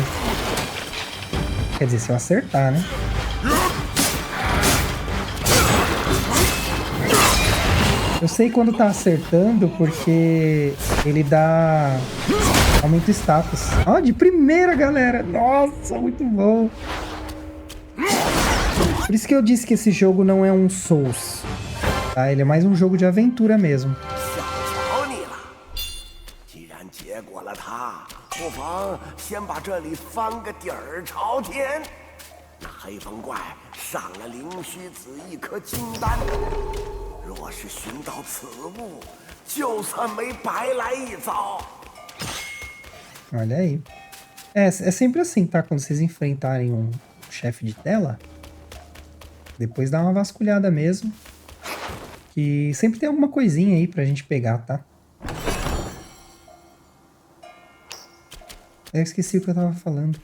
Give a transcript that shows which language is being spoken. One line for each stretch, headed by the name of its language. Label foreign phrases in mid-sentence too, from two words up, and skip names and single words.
Portuguese: Quer dizer, se eu acertar, né? Eu sei quando tá acertando porque ele dá... aumenta o status. Ó, de primeira, galera. Nossa, muito bom. Por isso que eu disse que esse jogo não é um Souls. Tá? Ele é mais um jogo de aventura mesmo.
Chinese: 瞧你了！既然结果了他，不妨先把这里翻个底儿朝天。那黑风怪上了灵虚子一颗金丹，若是寻到此物，就算没白来一遭。
Portuguese: Olha aí. É sempre assim, tá? Quando vocês enfrentarem um chefe de tela, depois dá uma vasculhada mesmo. Que sempre tem alguma coisinha aí pra gente pegar, tá? Eu esqueci o que eu tava falando.